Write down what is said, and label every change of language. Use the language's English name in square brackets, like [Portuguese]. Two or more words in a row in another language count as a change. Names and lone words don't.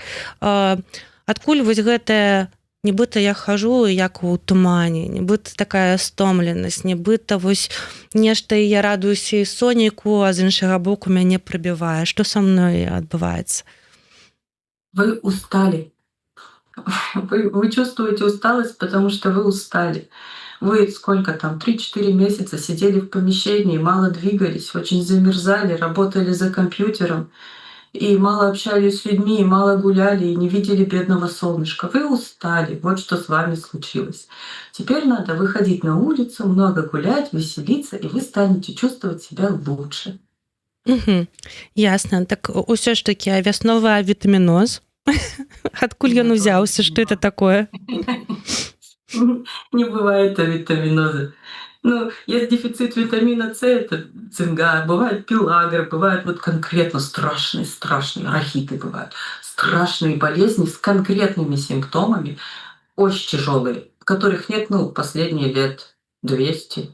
[Belarusian] Адкуль вось гэтая нібыта я хожу як у тумане, нібыта такая стомленасць, нібыта вось нешта і я радуюся і сонейку, а з іншага боку мяне прыбівае. Што са мной адбываецца? [Russian] Вы устали. Вы чувствуете усталость, потому что вы устали. Вы сколько там, 3-4 месяца сидели в помещении, мало двигались, очень замерзали, работали за компьютером и мало общались с людьми, и мало гуляли, и не видели бедного солнышка. Вы устали, вот что с вами случилось. Теперь надо выходить на улицу, много гулять, веселиться, и вы станете чувствовать себя лучше. [Belarusian] Мгм. Ясна. Так ўсё ж такі вясновы авітаміноз. Адкуль ён [Russian] Нет, он [Belarusian] узяўся, што [Russian] это такое? не бывает авитаминоза. Ну, есть дефицит витамина С, это цинга, бывает пилагра, бывают вот конкретно страшные рахиты бывают, страшные болезни с конкретными симптомами, очень тяжелые, которых нет, ну, последние лет 200.